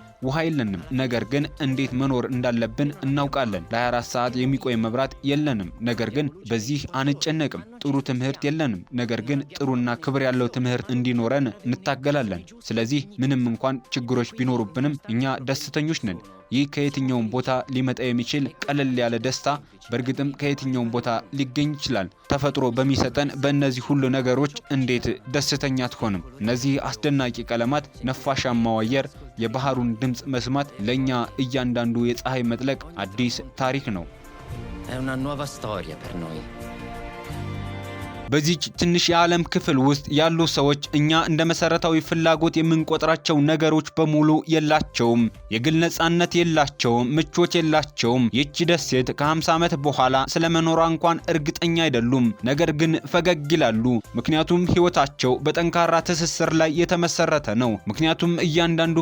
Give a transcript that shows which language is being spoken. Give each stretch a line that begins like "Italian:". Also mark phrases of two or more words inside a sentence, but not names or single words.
Amharic: ውሃ የለንም፣ ነገር ግን እንዴት መኖር እንዳለብን እናውቃለን። ለ24 ሰዓት የሚቆይ መብራት የለንም፣ ነገር ግን በዚህ አንጨነቅም። ጥሩ ትምህርት የለንም፣ ነገር ግን ጥሩና ክብር ያለው ትምህርት እንዲኖረን እንታገላለን። ስለዚህ ምንም እንኳን ችግሮች ቢኖሩብንም እኛ ደስተኞች ነን። ይህ ከየትኛውም ቦታ ሊመጣ የሚችል ቀለል ያለ ደስታ በእርግጥም ከየትኛውም ቦታ ሊገኝ ይችላል። ተፈጥሮ በሚሰጠን በእነዚህ ሁሉ ነገሮች እንዴት ደስተኛ አትሆንም? እነዚህ አስደናቂ ቀለማት፣ ነፋሻማው አየር፣ የባህሩን ድምፅ መስማት ለኛ እያንዳንዱ የፀሐይ መጥለቅ አዲስ ታሪክ ነው።
Italian: È una nuova storia per noi.
Amharic: በዚህ ትንሽ የዓለም ክፍል ውስጥ ያሉ ሰዎች እኛ እንደ መሰረታዊ ፍላጎት የምንቆጥራቸው ነገሮች በሙሉ የላቸውም። የግል ነጻነት የላቸውም፣ ምቾት የላቸውም። ይህች ደሴት ከ50 ዓመት በኋላ ስለመኖሯ እንኳን እርግጠኛ አይደሉም። ነገር ግን ፈገግ ይላሉ፣ ምክንያቱም ህይወታቸው በጠንካራ ትስስር ላይ የተመሰረተ ነው። ምክንያቱም እያንዳንዱ